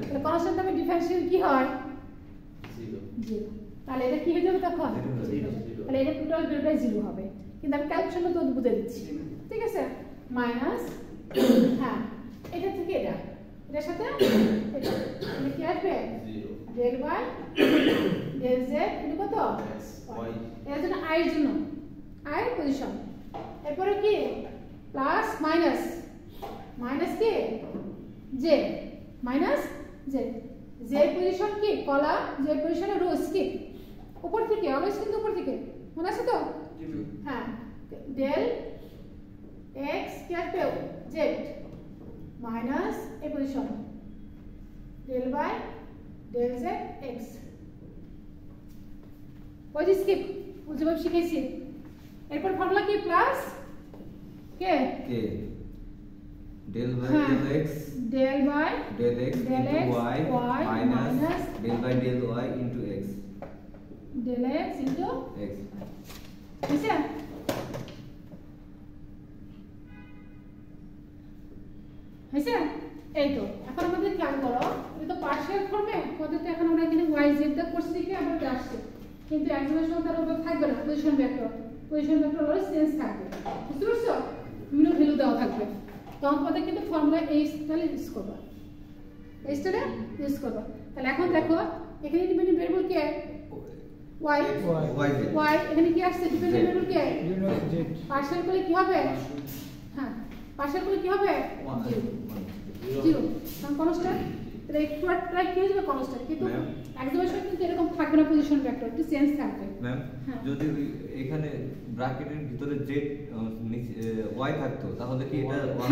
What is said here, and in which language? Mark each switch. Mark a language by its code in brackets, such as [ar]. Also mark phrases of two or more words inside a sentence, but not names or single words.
[bn] তাহলে কনস্ট্যান্ট হবে ডিফারেন্সিয়াল কি হয় 0 তাহলে এটা কি হয়ে যাবে তখন [en] Zero. [bn] তাহলে এটা টোটাল বেরোটাই 0 হবে কিন্তু আমি ক্যালকুলেশন তো বুঝে দিচ্ছি ঠিক আছে মাইনাস হ্যাঁ এটা থেকে এটা এটার সাথে এটা মানে কি আসবে 0 [en] del y del z [bn] এটা কত y এর জন্য i এর জন্য i এর পজিশন এরপরে কি [en] plus minus minus [bn] কি [en] z minus z z position [bn] কি কলাম z পজিশনে [en] row skip [bn] উপর থেকে অলওয়েজ কিন্তু উপর থেকে মনে আছে তো হ্যাঁ [en] del x [bn] কি আসবে [en] z minus [bn] এই পজিশন [en] del y del z x [bn] ওই যে স্কিপ যেভাবে শিখেছি এরপর ফর্মুলা কি প্লাস কে [en] k del y [bn] হ্যাঁ [en] del x del y del x del into x, y y minus minus del by del y into x del x into x [bn] বুঝছেন হয়েছে এই তো এখন আমাদের খেয়াল করো এটা তো পার্শিয়াল ফর্মে আমাদের তো এখন আমরা এখানে y z টা করছি দেখে আমাদের আসছে কিন্তু এক্সপ্রেশন তার উপর থাকবে না [en] position vector [bn] হলো চেঞ্জ থাকবে বুঝতে পারছো বিভিন্ন ভ্যালু দেওয়া থাকবে তখন তোমাদের কিন্তু ফর্মুলা এই স্টাইলে ইউজ করবা এই স্টাইলে ইউজ করবা তাহলে এখন দেখো এখানে [en] dependent variable [bn] কি y [en] y z [bn] y এখানে কি আসছে [en] dependent variable [bn] কি [en] z [bn] পার্শিয়াল করলে কি হবে হ্যাঁ পার্শিয়াল করলে কি হবে 0 কারণ কনস্ট্যান্ট তাহলে একটু ট্রাই কি হয়ে যাবে কনস্ট্যান্ট কিন্তু [en] Ma'am? [bn] এক্সপ্রেশন কিন্তু এরকম থাকবে না [en] position vector [bn] একটু চেঞ্জ থাকবে ম্যাম হ্যাঁ। যদি এখানে ব্র্যাকেটের ভিতরে z y থাকতো তাহলে কি এটা 1